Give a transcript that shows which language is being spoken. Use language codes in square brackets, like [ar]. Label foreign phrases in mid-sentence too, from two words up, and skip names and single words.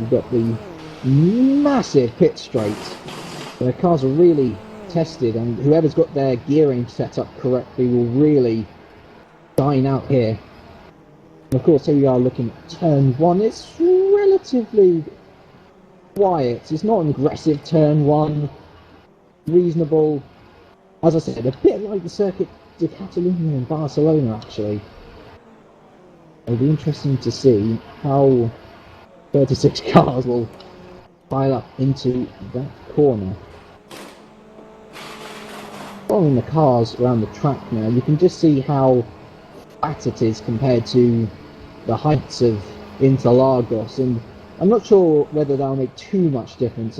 [en] We've got the massive pit straight. The cars are really tested, and whoever's got their gearing set up correctly will really shine out here. And of course, here we are looking at turn 1. It's relatively quiet. It's not an aggressive turn 1. Reasonable. As I said, a bit like the circuit de Catalunya in Barcelona, actually. It'll be interesting to see how 36 cars will pile up into that corner. Following the cars around the track now, you can just see how flat it is compared to the heights of Interlagos, and I'm not sure whether that'll make too much difference.